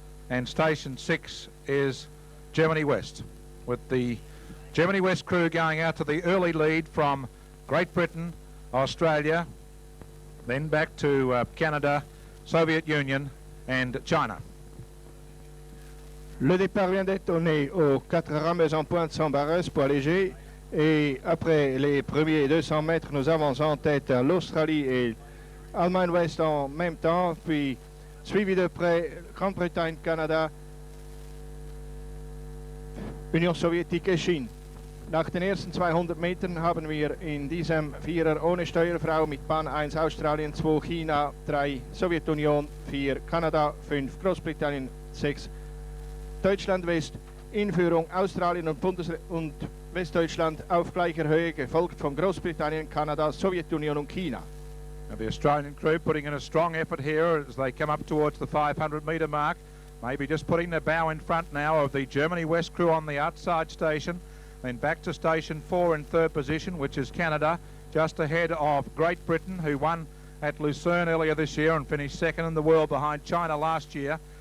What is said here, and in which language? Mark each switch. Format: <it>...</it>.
<en>And station 6 is Germany West, with the Germany West crew going out to the early lead from Great Britain, Australia, then back to Canada, Soviet Union and China.</en> <fr>Le départ vient d'être donné aux 4 rameuses en pointe sans barreuse poids léger, et après les premiers 200 mètres, nous avons en tête l'Australie et l'Allemagne Ouest en même temps, puis suivi de près Grande-Bretagne, Canada, Union Sowjetik et Chine.</fr> <de>Nach den ersten 200 Metern haben wir in diesem Vierer ohne Steuerfrau mit Bahn 1 Australien, 2 China, 3 Sowjetunion, 4 Kanada, 5 Großbritannien, 6 Deutschland West in Führung, Australien und Westdeutschland auf gleicher Höhe, gefolgt von Großbritannien, Kanada, Sowjetunion und China.</de> <en>Now the Australian crew putting in a strong effort here as they come up towards the 500 metre mark. Maybe just putting their bow in front now of the Germany West crew on the outside station. Then back to station 4 in third position, which is Canada, just ahead of Great Britain, who won at Lucerne earlier this year and finished second in the world behind China last year.</en>